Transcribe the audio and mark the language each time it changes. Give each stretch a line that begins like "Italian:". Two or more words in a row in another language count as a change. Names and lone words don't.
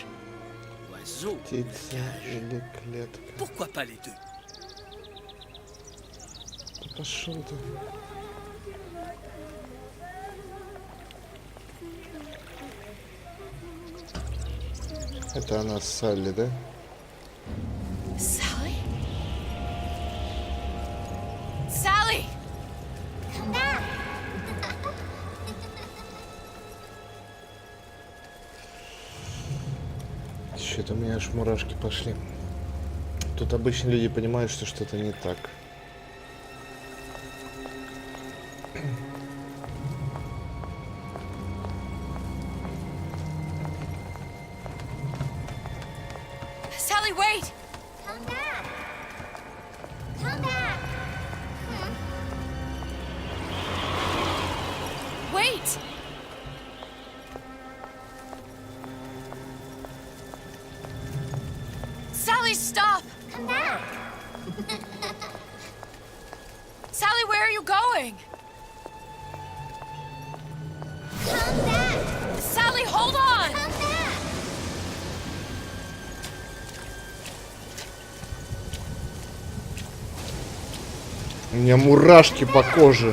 French: Oiseau ou la
Russian: Птица
French: cage?
Russian: или клетка?
French: Pourquoi pas les deux?
Russian: Да пошел ты. Это она Салли, да?
English: Sally? Sally! Come back.
Russian: Что-то у меня аж мурашки пошли. Тут обычно люди понимают, что что-то не так.
English: Sally, wait! Come back. Come back. Wait! Sally, stop! Come back. Sally, where are you going? Come back. Sally, hold on! Come back.
Russian: У меня мурашки по коже.